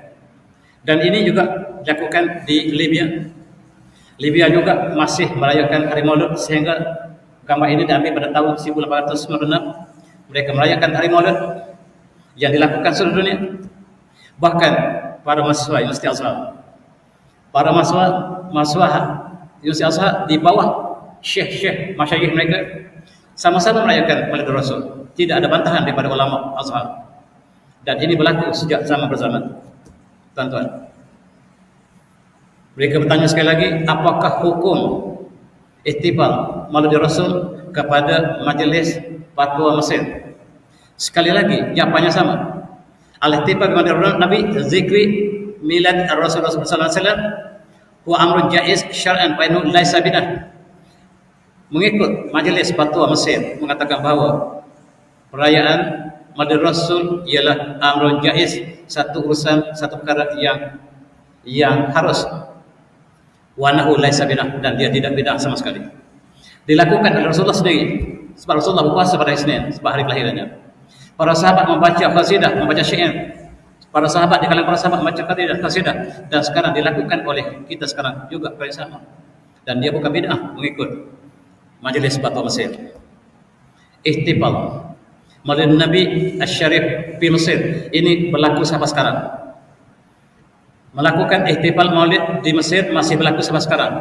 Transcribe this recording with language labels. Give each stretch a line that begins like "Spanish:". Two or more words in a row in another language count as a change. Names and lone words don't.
Malay: Dan ini juga dilakukan di Libya. Libya juga masih merayakan hari Maulid, sehingga gambar ini diambil pada tahun 1896. Mereka merayakan hari Maulid yang dilakukan seluruh dunia. Bahkan para mahasiswa Universiti Azhar, para mahasiswa Universiti Azhar di bawah syekh-syekh masyayikh mereka sama-sama merayakan Maulid Rasul. Tidak ada bantahan daripada ulama Azhar. Dan ini berlaku sejak zaman berzaman. Tuan-tuan, mereka bertanya sekali lagi, apakah hukum ihtifal Maulid Rasul kepada Majlis Fatwa Mesir? Sekali lagi jawapannya sama.
Arabic: الاحتفال مولد نبي ذكرى ميلاد رسول صلى الله عليه وسلم وأمر جائز شرعا فإنه ليس بدعة.
Malay: Mengikut Majlis Fatwa Mesir mengatakan bahawa perayaan Maulid Rasul ialah
Arabic: أمر جائز,
Malay: satu urusan, satu perkara yang harus,
Arabic: وإنه ليس بدعة,
Malay: dan dia tidak bidah sama sekali. Dilakukan oleh Rasulullah sendiri, sebab Rasulullah berpuasa pada hari Senin, sebab hari kelahirannya. Para sahabat membaca qasidah, membaca syair. Para sahabat, di kalangan para sahabat membaca qasidah, dan sekarang dilakukan oleh kita sekarang juga perkara sama. Dan dia bukan bidah, mengikut Majlis Fatwa Mesir. Ihtifal Maulid Nabi Asy-Syarif di Mesir ini berlaku sampai sekarang. melakukan ihtifal maulid di Mesir masih berlaku sampai sekarang.